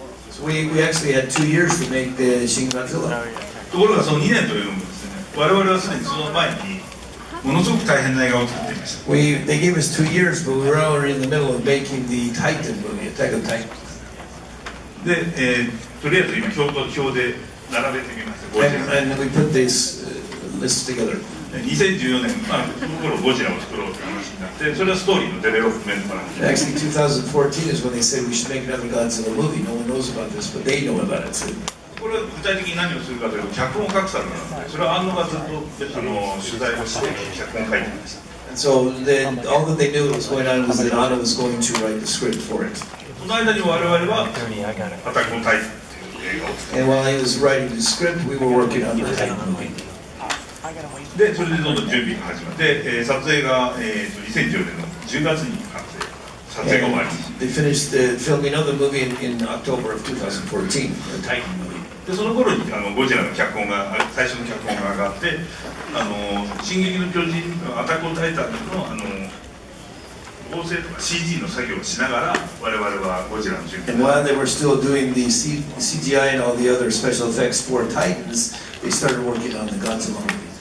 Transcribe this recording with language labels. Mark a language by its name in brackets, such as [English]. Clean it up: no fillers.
[English] So we actually had 2 years to make the Shin Godzilla. [Japanese] ところがその2年というのもですね、我々はすでにその前にものすごく大変な映画を作っていました。 [English] They gave us 2 years, but we were already in the middle of making the Titan movie, Attack of Titan. [Japanese] で、とりあえず今表で並べてみました。 [English] And we put this list together. [Japanese] 2014年、この頃ゴジラを作ろうという話になって、それはストーリーのデベロップメントから始まりました。 [English] Actually, 2014 is when they said we should make another Godzilla movie. No one knows about this, but they know about it too. [Japanese] これは具体的に何をするかというと、脚本を書く作業なので、それは安野がずっと取材をして脚本を書いていました。 [English] And so all that they knew was going on was that Anno was going to write the script for it. [Japanese] その間に我々は「アタックのタイタン」という映画を作って、 [English] And while he was writing the script, we were working on the Titan movie. [Japanese] で、それでどんどん準備が始まって、撮影が、2010年の10月に完成、撮影が終わりました。 [English] They finished the filming of the movie in October of 2014, the Titan movie. [Japanese] でその頃にゴジラの脚本が最初の脚本が上がって「進撃の巨人」アタック・オン・タイタンの合成とか CG の作業をしながら我々はゴジラの準備 [English] And while they were still doing the CGI and all the other special effects for Titans, they started working on the Godzilla movie.